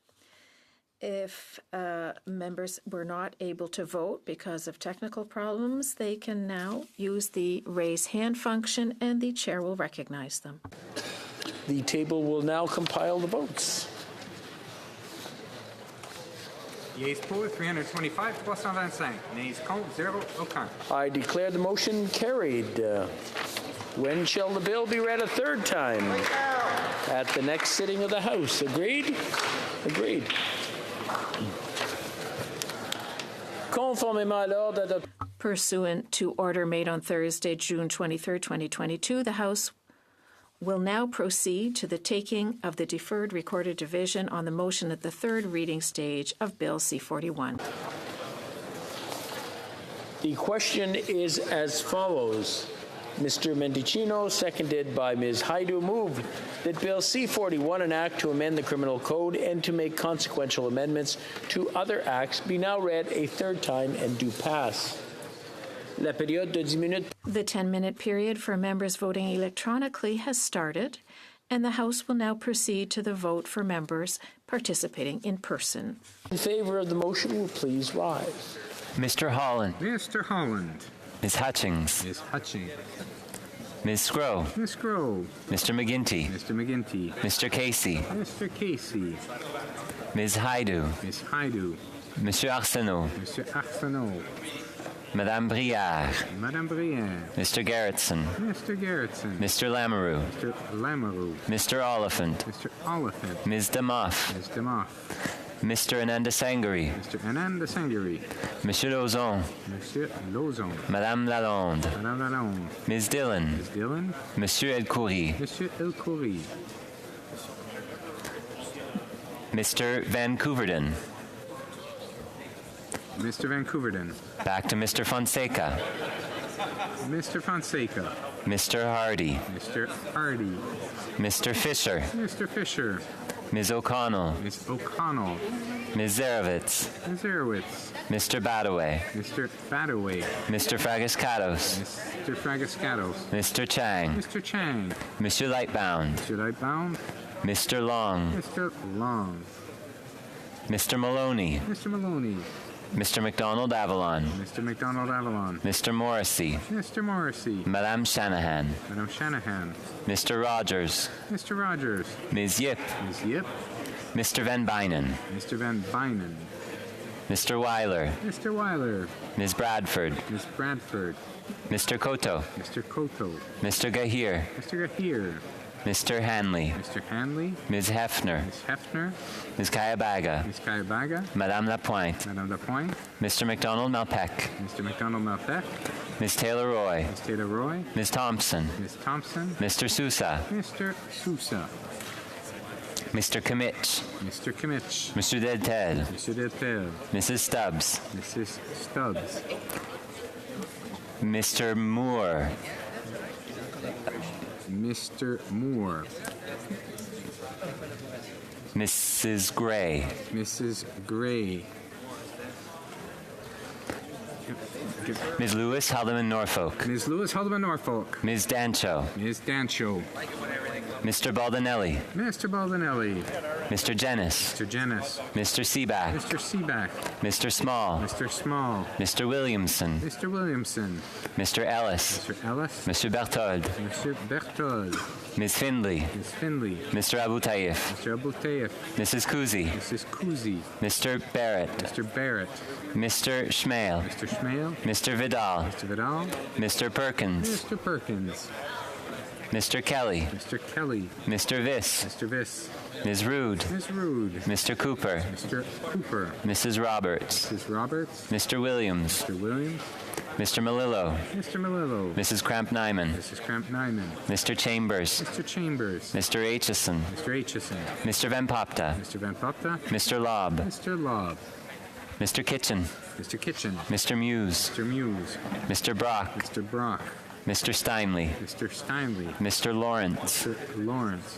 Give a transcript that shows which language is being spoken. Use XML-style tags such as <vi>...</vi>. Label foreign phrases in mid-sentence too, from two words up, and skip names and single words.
<en>If members were not able to vote because of technical problems, they can now use the raise hand function and the chair will recognize them. The table will now compile the votes. Yeas pour 325, 325.</en> <fr>Nays contre, 0, aucun.</fr> <en>I declare the motion carried. When shall the bill be read a third time? At the next sitting of the House. Agreed? Agreed.</en> <fr>Conformément à l'ordre adopté.</fr> <en>Pursuant to order made on Thursday, June 23, 2022, the House will now proceed to the taking of the deferred recorded division on the motion at the third reading stage of Bill C-41. The question is as follows. Mr. Mendicino, seconded by Ms. Haidu, moved that Bill C-41, an act to amend the criminal code and to make consequential amendments to other acts, be now read a third time and do pass.</en> <fr>La période de 10 minutes.</fr> <en>The 10-minute period for members voting electronically has started, and the House will now proceed to the vote for members participating in person. In favor of the motion will please rise. Mr. Holland. Mr. Holland. Ms. Hutchings. Ms. Hutchings. Ms. Scrow. Ms. Scrow. Mr. McGinty. Mr. McGinty. Mr. Casey. Mr. Casey. Ms. Haidu. Ms. Haidu. Monsieur Arsenault. Monsieur Arsenault. Madame Brière. Madame Brière. Mr. Gerritsen. Mr. Gerritsen. Mr. Lamoureux. Mr. Lamoureux. Mr. Oliphant. Mr. Oliphant. Ms. Demoff. Ms. Demoff. Mr. Ananda Sangari. Mr. Ananda Sangari. Monsieur Lauzon. Monsieur Lauzon. Madame Lalonde. Madame Lalonde. Ms. Dillon. Ms. Dillon. Monsieur Elkhoury. Monsieur Elkhoury. Mr. Van Couverden. Mr. Van Couverden. Back to Mr. Fonseca. Mr. Fonseca. Mr. Hardy. Mr. Hardy. Mr. Fisher. Mr. Fisher. Ms. O'Connell. Ms. O'Connell. Ms. Zarowitz. Ms. Zarowitz. Mr. Badaway. Mr. Badaway. Mr. Fragascatos. Mr. Fragascatos. Mr. Chang. Mr. Chang. Monsieur Lightbound. Mr. Lightbound. Mr. Long. Mr. Long. Mr. Maloney. Mr. Maloney. Mr. McDonald Avalon. Mr. McDonald Avalon. Mr. Morrissey. Mr. Morrissey. Madame Shanahan. Madam Shanahan. Mr. Rogers. Mr. Rogers. Ms. Yip. Ms. Yip. Mr. Van Bynen. Mr. Van Bynen. Mr. Weiler. Mr. Weiler. Ms. Bradford. Ms. Bradford. Mr. Koto. Mr. Koto. Mr. Gahir. Mr. Gahir. Mr. Hanley. Mr. Hanley. Ms. Hefner. Ms. Hefner. Ms. Kayabaga. Ms. Kayabaga. Madame Lapointe. Madame Lapointe. Mr. McDonald Malpeck. Mr. McDonald Malpeck. Ms. Taylor Roy. Ms. Taylor Roy. Ms. Thompson. Ms. Thompson. Mr. Sousa. Mr. Sousa. Mr. Kimmich. Mr. Kimmich. Mr. Deltel. Mr. Deltel. Mrs. Stubbs. Mrs. Stubbs. Mr. Moore. Mr. Moore. Mrs. Gray. Mrs. Gray. Ms. Lewis Haldeman Norfolk. Ms. Lewis Haldeman Norfolk. Ms. Dancho. Ms. Dancho. Mr. Baldinelli. Mr. Baldinelli. Mr. Jennis. Mr. Jennis. Mr. Seaback. Mr. Seaback. Mr. Small. Mr. Small. Mr. Williamson. Mr. Williamson. Mr. Ellis. Mr. Ellis. Mr. Berthold. Mr. Berthold. Ms. Findley. Ms. Findley. Mr. Abu Taif. Mr. Abu Taif. Mrs. Kuzi. Mrs. Kuzi. Mr. Barrett. Mr. Barrett. Mr. Schmale. Mr. Schmale. Mr. Vidal. Mr. Vidal. Mr. Perkins. Mr. Perkins. Mr. Kelly. Mr. Kelly. Mr. Viss. Mr. Viss. Ms. Rude. Ms. Rude. Mr. Cooper. Mr. Cooper. Mrs. Roberts. Mrs. Roberts. Mr. Williams. Mr. Williams. Mr. Malillo. Mr. Malillo. Mrs. Cramp-Nyman. Mrs. Cramp-Nyman. Mr. Chambers. Mr. Chambers. Mr. Aitchison. Mr. Aitchison. Mr. Van Popta. Mr. Van Popta. Mr. Lobb. Mr. Lobb. Mr. Kitchen. Mr. Kitchen. Mr. Muse. Mr. Muse. Mr. Brock. Mr. Brock. Mr. Steinley. Mr. Steinley. Mr. Lawrence. Mr. Lawrence.</en>